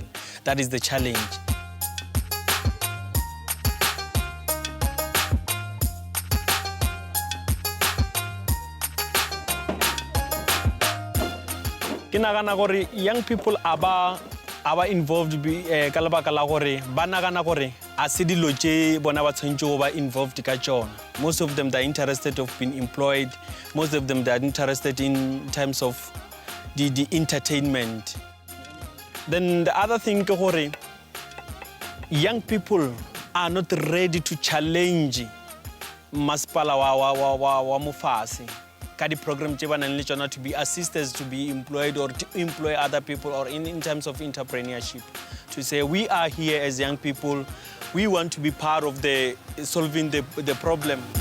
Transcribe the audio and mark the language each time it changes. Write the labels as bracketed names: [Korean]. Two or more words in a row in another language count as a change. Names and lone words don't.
[English] That is the challenge. Young people are involved [Northern Sotho] ka lebaka la gore ba nagana gore a se dilo tše bona ba tshwantse ba involved ka tšona. [English] Most of them, they're interested of being employed. Most of them, they're interested in terms of the entertainment. Then the other thing [Northern Sotho] ke gore [English] young people are not ready to challenge [Northern Sotho] masipala wa mufasi. [English] The program to be assistants to be employed or to employ other people or in terms of entrepreneurship. To say we are here as young people, we want to be part of the solving the problem.